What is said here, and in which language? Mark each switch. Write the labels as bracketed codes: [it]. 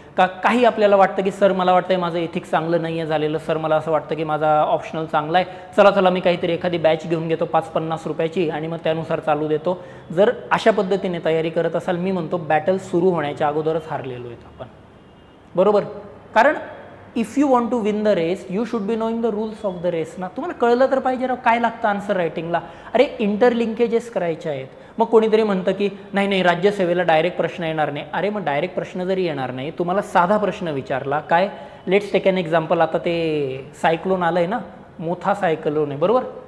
[mr] काही आपल्याला वाटतं की सर मला वाटतं माझं एथिक्स चांगलं नाही आहे झालेलं, सर मला असं वाटतं की माझा ऑप्शनल चांगला आहे, चला मी काहीतरी एखादी बॅच घेऊन घेतो 5-50 रुपयाची आणि मग त्यानुसार चालू देतो. जर अशा पद्धतीने तयारी करत असाल, मी म्हणतो बॅटल सुरू होण्याच्या अगोदरच हारलेलो आहेत आपण. बरोबर. कारण [en] If you want to win the race you should be knowing the rules of the race ना. [mr] तुम्हाला कळलं तर पाहिजे राव काय लागतं आन्सर रायटिंगला. अरे इंटरलिंकेजेस करायचे आहेत. मग कोणीतरी म्हणतं की नाही राज्यसेवेला डायरेक्ट प्रश्न येणार नाही. अरे मग डायरेक्ट प्रश्न जरी येणार नाही, तुम्हाला साधा प्रश्न विचारला, काय [en] Let's take an example. [mr] आता ते सायक्लोन आलं आहे ना, मोठा सायक्लोन आहे. बरोबर.